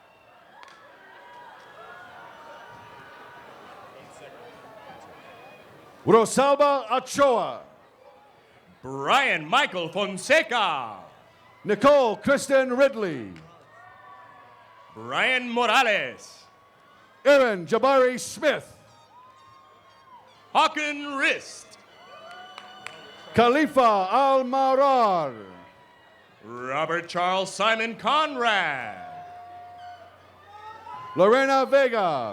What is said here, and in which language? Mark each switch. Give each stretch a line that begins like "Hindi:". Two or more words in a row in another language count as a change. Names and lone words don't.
English: Rosalba Ochoa. Brian Michael Fonseca. Nicole Kristen Ridley. Brian Morales. Aaron Jabari Smith. Hawken Rist. Khalifa Al-Maurar. Robert Charles Simon Conrad. Lorena Vega.